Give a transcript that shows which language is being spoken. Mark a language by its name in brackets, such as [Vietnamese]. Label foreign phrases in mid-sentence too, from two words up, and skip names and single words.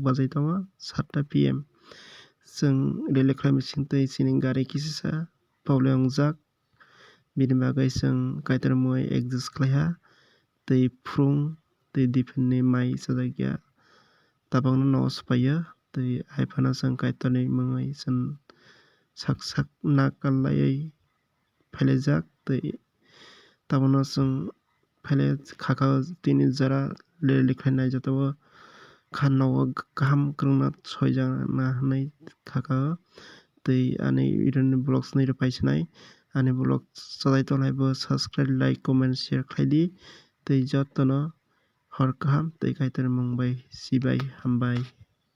[Kok Borok] bazai tongo 7 PM जों रेलवे खालामसिं tei chini gari kisisa paule ongjak bini bagai जों kaitor muai adjust khlaiha tei phurung tei defend ni mai chajakya tabangno no spaio tei haifano जों kaitor ni mungoi जों sak sak nakalai phailajak tei tabano जों phaile khaka tini jora railway khlainai jatao khanno kaham kwrwngna soijana hinui khaka o tei ani video ni blogs ni paisinai ani blog chodai tonglai bo [English] subscribe like comment share [Kok Borok] khlaidi tei jotono hor kaham tei kaitor mung bai sibai hambai.